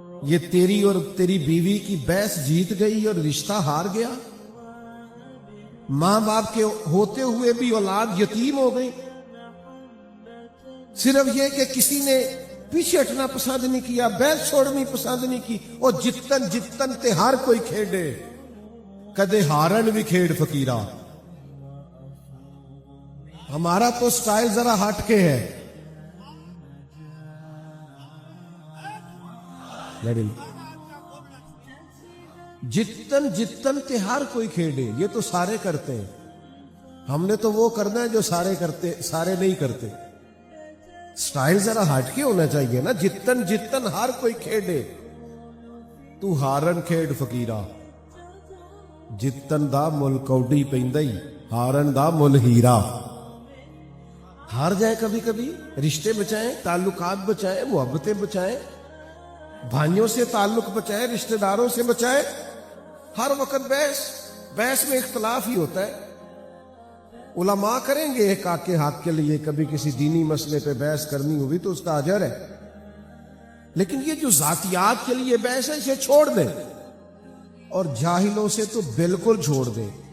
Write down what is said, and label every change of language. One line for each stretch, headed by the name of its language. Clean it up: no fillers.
Urdu: یہ تیری اور تیری بیوی کی بحث جیت گئی اور رشتہ ہار گیا. ماں باپ کے ہوتے ہوئے بھی اولاد یتیم ہو گئی, صرف یہ کہ کسی نے پیچھے ہٹنا پسند نہیں کیا, بحث چھوڑنی پسند نہیں کی.
Punjabi: اور جتن تے ہر کوئی کھیڈے, کدے ہارن بھی کھیڑ فقیرہ.
Urdu: ہمارا تو سٹائل ذرا ہٹ کے ہے.
Punjabi: جتن تے ہر کوئی کھیڑے,
Urdu: یہ تو سارے کرتے ہیں. ہم نے تو وہ کرنا ہے جو سارے کرتے, سارے نہیں کرتے. سٹائل ذرا ہٹ کے ہونا چاہیے نا.
Punjabi: جتن ہر کوئی کھیڑے, تو ہارن کھیڑ فقیرہ. جتن دا مل کوڈی پیندائی, ہارن دا مل ہیرا.
Urdu: ہار جائے کبھی کبھی, رشتے بچائیں, تعلقات بچائیں, محبتیں بچائیں, بھائیوں سے تعلق بچائیں, رشتہ داروں سے بچائیں. ہر وقت بحث میں اختلاف ہی ہوتا ہے. علماء کریں گے ایک آکے حق کے لیے, کبھی کسی دینی مسئلے پہ بحث کرنی ہوئی تو اس کا اجر ہے, لیکن یہ جو ذاتیات کے لیے بحث ہے اسے چھوڑ دیں, اور جاہلوں سے تو بالکل چھوڑ دیں.